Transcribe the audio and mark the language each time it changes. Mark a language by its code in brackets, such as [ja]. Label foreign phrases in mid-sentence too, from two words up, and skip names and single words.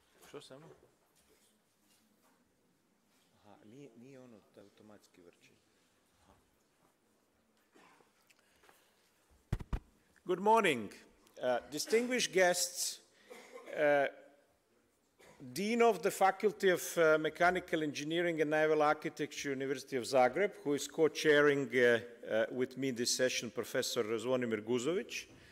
[hr] Što samo? Aha, nije ono da automatski vrči. Aha. [en] Good morning, distinguished guests, Dean of the Faculty of Mechanical Engineering and Naval Architecture, University of Zagreb, who is co-chairing with me this session, Professor Zvonimir Guzović.